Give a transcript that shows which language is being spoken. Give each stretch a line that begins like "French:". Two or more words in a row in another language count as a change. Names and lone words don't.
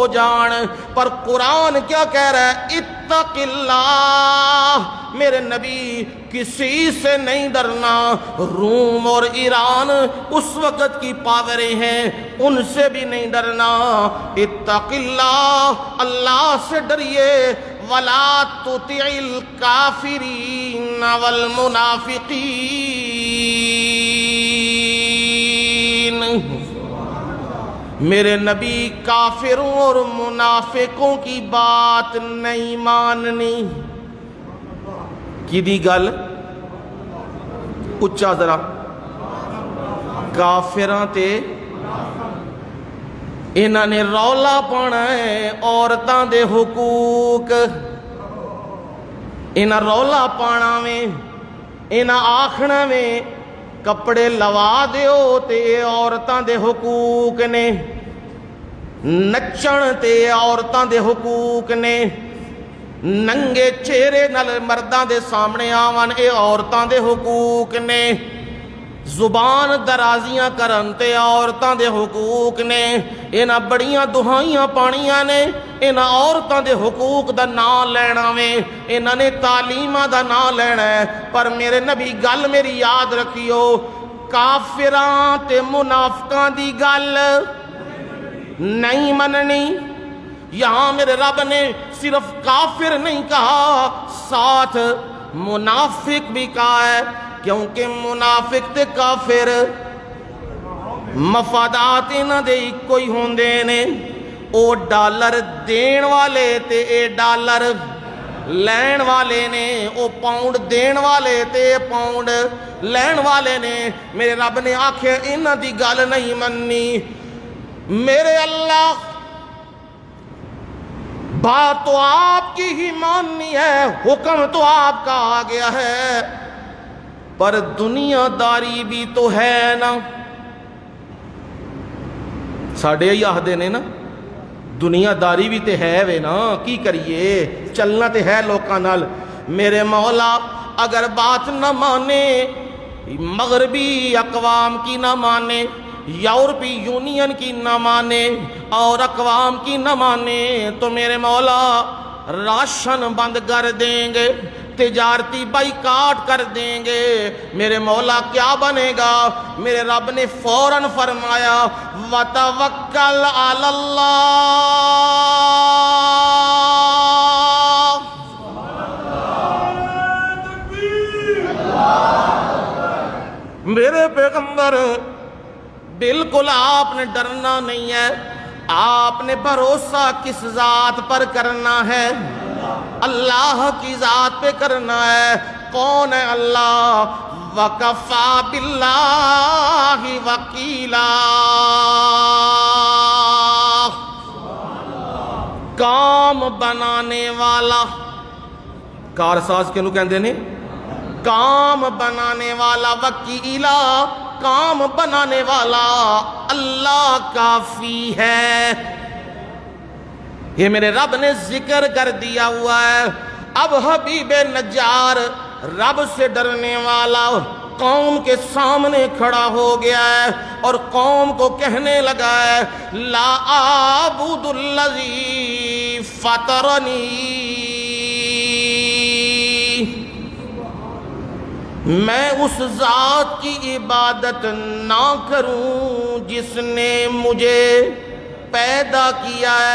Urdu: جان پر قرآن کیا کہہ رہا ہے
Arabic: اتق اللہ
Urdu: میرے نبی کسی سے نہیں ڈرنا روم اور ایران اس وقت کی پاوریں ہیں ان سے بھی نہیں ڈرنا
Arabic: اتق اللہ
Urdu: اللہ سے ڈریے
Arabic: ولا تطع الکافرین والمنافقین
Urdu: میرے نبی کافروں اور منافقوں کی بات نہیں ماننی
Punjabi: کی دی گل اچھا ذرا کافراں تے انہاں نے رولا پانا ہے عورتاں دے حقوق انہاں رولا پانا میں انہاں آکھنا میں کپڑے لوا دیو تے عورتاں دے حقوق نے نچن تے عورتاں دے حقوق نے ننگے چہرے نال مرداں دے سامنے آون اے عورتاں دے حقوق نے زبان درازیاں کرن تے عورتاں دے حقوق نے انہاں بڑیاں دہائیاں پانیاں نے انہاں عورتاں دے حقوق دا نام لینا میں انہاں نے تعلیمہ دا نام لینا ہے پر میرے نبی گل میری یاد رکھیو کافراں تے منافقاں دی گل نہیں مننی
Urdu: یہاں میرے رب نے صرف کافر نہیں کہا ساتھ منافق بھی کہا ہے کیونکہ
Punjabi: منافق تے کافر مفادات نہ دے کوئی ہوندے نے او ڈالر دین والے تے اے ڈالر لین والے نے او پاؤنڈ دین والے تے پاؤنڈ لین والے نے میرے رب نے آکھے انہاں دی گل نہیں مننی میرے اللہ
Urdu: بات تو آپ کی ہی ماننی ہے حکم تو آپ کا آ گیا ہے پر دنیا داری بھی تو ہے نا
Punjabi: ساڑھے ہی آہدے نے نا دنیا داری بھی تے ہے وے نا، کی کریے، چلنا تے ہے لوکاں نال۔
Urdu: میرے مولا اگر بات نہ مانے، مغربی اقوام کی نہ مانے، یورپی یونین کی نہ مانے اور اقوام کی نہ مانے، تو میرے مولا راشن بند کر دیں گے، تجارتی بائیکاٹ کر دیں گے۔ میرے مولا کیا بنے گا؟ میرے رب نے فوراً فرمایا
Arabic: وَتَوَكَّلْ عَلَى اللَّهِ،
Urdu: میرے پیغمبر بالکل آپ نے ڈرنا نہیں ہے، آپ نے بھروسہ کس ذات پر کرنا ہے؟ اللہ کی ذات پہ کرنا ہے۔ کون ہے اللہ؟
Arabic: وَكَفَى بِاللَّهِ وَكِيلًا،
Urdu: کام بنانے والا، کارساز
Punjabi: کینوں کہندے نے؟
Urdu: کام بنانے والا، وکیلا کام بنانے والا، اللہ کافی ہے۔ یہ میرے رب نے ذکر کر دیا ہوا ہے۔ اب حبیب نجار رب سے ڈرنے والا قوم کے سامنے کھڑا ہو گیا ہے اور قوم کو کہنے لگا ہے
Arabic: لا اعبد الذی فطرنی،
Urdu: میں اس ذات کی عبادت نہ کروں جس نے مجھے پیدا کیا ہے۔